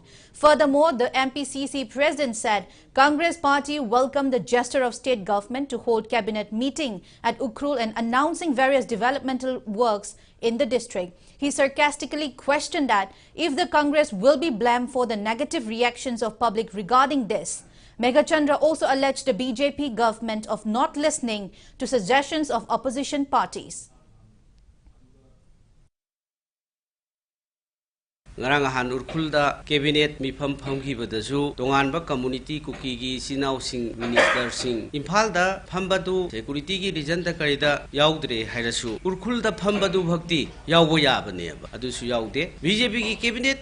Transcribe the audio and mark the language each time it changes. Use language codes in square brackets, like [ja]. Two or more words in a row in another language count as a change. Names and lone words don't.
[en] Furthermore, the MPCC president said Congress party welcomed the gesture of state government to hold cabinet meeting at Ukhrul and announcing various developmental works in the district. He sarcastically questioned that if the Congress will be blamed for the negative reactions of public regarding this. Meghachandra also alleged the BJP government of not listening to suggestions of opposition parties. [mni] Ngarang han urkulda cabinet mifam phamkhibadasu tonganba community kuki sinau sing minister sing imphalda phambadu security gi reason da karida yaudre hairasu urkulda phambadu bhakti yaubo yabaneba adusu yaude BJP gi cabinet